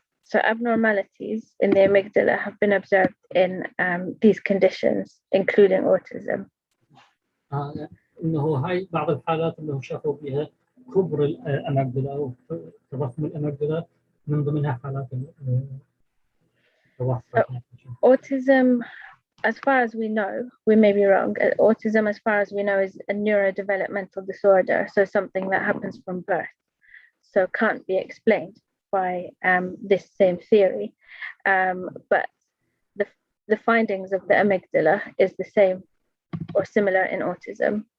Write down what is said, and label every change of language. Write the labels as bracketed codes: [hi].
[en] So abnormalities in the amygdala have been observed in these conditions, including autism. [ar] إنه هاي بعض الحالات إنه شافوا فيها كبر الأميجدلا أو تضخم الأميجدلا، من ضمنها حالات التوحد. [en] Autism, as far as we know, we may be wrong. Autism, as far as we know, is a neurodevelopmental disorder, so something that happens from birth, so can't be explained by this same theory. But the findings of the amygdala is the same or similar in autism.